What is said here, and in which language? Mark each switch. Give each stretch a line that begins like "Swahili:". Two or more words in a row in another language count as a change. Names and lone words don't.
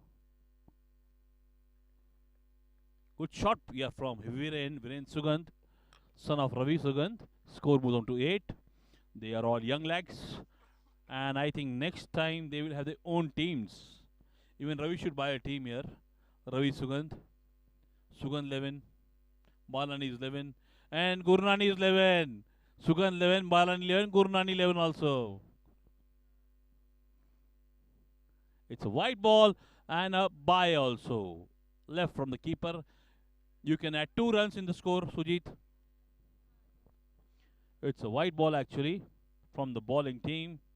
English: Good shot, yeah, from Viren Sugant, son of Ravi Sugant. Score moves on to 8. They are all young lads. And I think next time they will have their own teams. Even Ravi should buy a team here. Ravi Sugant. Sugant 11. Balani is 11. And Gurnani is 11. Sugant 11, Balani 11, Gurnani 11 also. It's a white ball and a bye also. Left from the keeper. You can add 2 runs in the score, Sujit. It's a white ball actually from the bowling team.